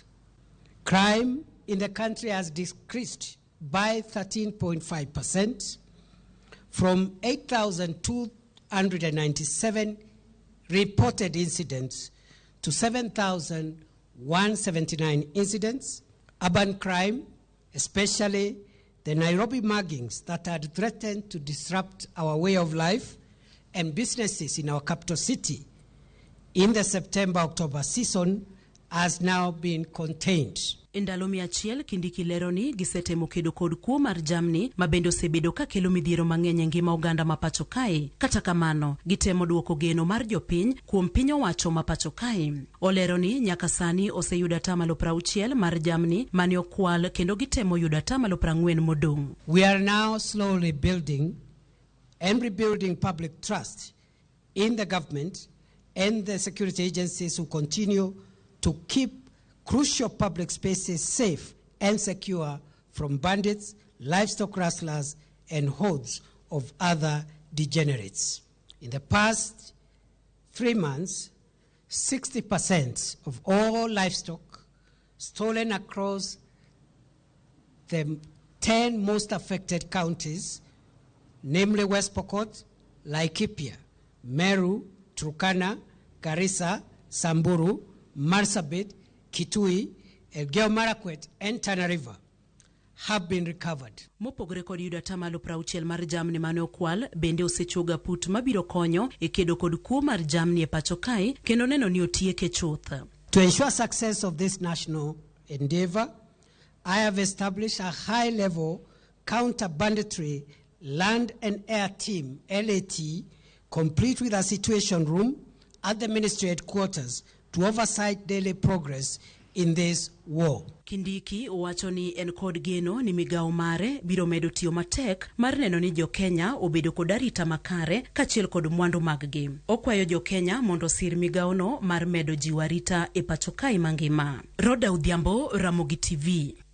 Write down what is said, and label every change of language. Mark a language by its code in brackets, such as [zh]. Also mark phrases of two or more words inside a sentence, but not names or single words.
[en] Crime in the country has decreased by 13.5% from 8,297 reported incidents to 7,179 incidents. Urban crime, especially the Nairobi muggings that had threatened to disrupt our way of life and businesses in our capital city in the September-October season, has now been contained. [luo] Ndalo 100 Kindiki lero ni gisetemo kedo kod kuo mar jamni mabende osebedo ka kelo midhiero mang'eny e ngima oganda ma pacho kae. Kata kamano, gitemo duoko geno mar jopiny kuom piny owacho ma pacho kae. Olero ni nyaka sani oseyudo atamalo 60 mar jamni mane okwal kendo gitemo yudo atamalo 40 modong'. [en] We are now slowly building and rebuilding public trust in the government and the security agencies who continue to keep crucial public spaces safe and secure from bandits, livestock rustlers, and hordes of other degenerates. In the past 3 months, 60% of all livestock stolen across the 10 most affected counties, namely West Pokot, Laikipia, Meru, Turkana, Garissa, Samburu, Marsabit, Kitui, Elgeyo Marakwet, and Tana River have been recovered. [luo] Mopogore kod yudo atamalo 60 mar jamni mane okwal, bende osechuga put mabiro konyo e kedo kod kuo mar jamni e pacho kae kendo neno ni otieke chuth. [en] To ensure success of this national endeavor, I have established a high-level counter-banditry land and air team, LAT, complete with a situation room at the ministry headquarters to oversight daily progress in this war. [luo] Kindiki owacho ni en kod geno ni migao mare biro medo tiyo matek mar neno ni Jo-Kenya obedo kod arita makare kachiel kod mwandu maggi. Okwayo Jo-Kenya mondo sir migaono mar medo jiwo arita e pacho kae mangima. Roda Udhiambo, Ramogi TV.